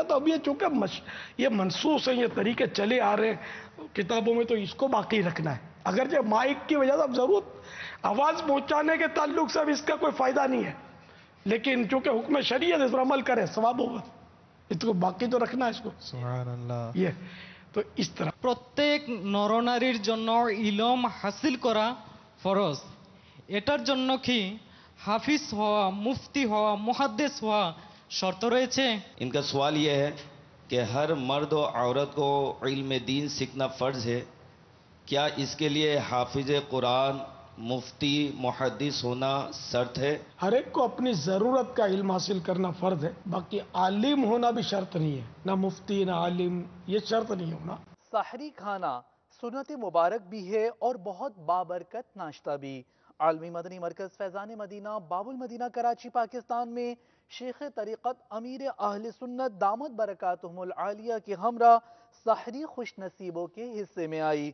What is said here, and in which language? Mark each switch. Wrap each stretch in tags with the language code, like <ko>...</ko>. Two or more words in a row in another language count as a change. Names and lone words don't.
<ur>تو اب یہ چونکہ یہ منسوخ ہے، یہ طریقے چلے آ رہے ہیں کتابوں میں، تو اس کو باقی رکھنا ہے. اگرچہ مائک کی وجہ سے اب ضرورت آواز پہنچانے کے تعلق سے اب اس کا کوئی فائدہ نہیں ہے، لیکن چونکہ حکم شریعت اس پر عمل کرے ثواب ہوگا، اس کو باقی تو رکھنا ہے اس کو.</ur> <ar>سبحان اللہ.</ar> <ur>یہ تو اس طرح</ur> <bn>প্রত্যেক নরনারীর জন্য ইলম হাসিল করা ফরজ। এটার জন্য কি হাফিজ হওয়া, মুফতি হওয়া, মুহাদ্দিস হওয়া শর্ত রয়েছে?</bn> <ur>ان کا سوال یہ ہے کہ ہر مرد اور عورت کو علم دین سیکھنا فرض ہے، کیا اس کے لیے حافظ قرآن، مفتی، محدث ہونا شرط ہے? ہر ایک کو اپنی ضرورت کا علم حاصل کرنا فرض ہے، باقی عالم ہونا بھی شرط نہیں ہے، نہ مفتی نہ عالم، یہ شرط نہیں ہونا. سحری کھانا سنت مبارک بھی ہے اور بہت بابرکت ناشتہ بھی. عالمی مدنی مرکز فیضان مدینہ باب المدینہ کراچی پاکستان میں شیخ طریقت امیر اہل سنت دامت برکاتہم العالیہ کے ہمراہ سحری خوش نصیبوں کے حصے میں آئی.</ur>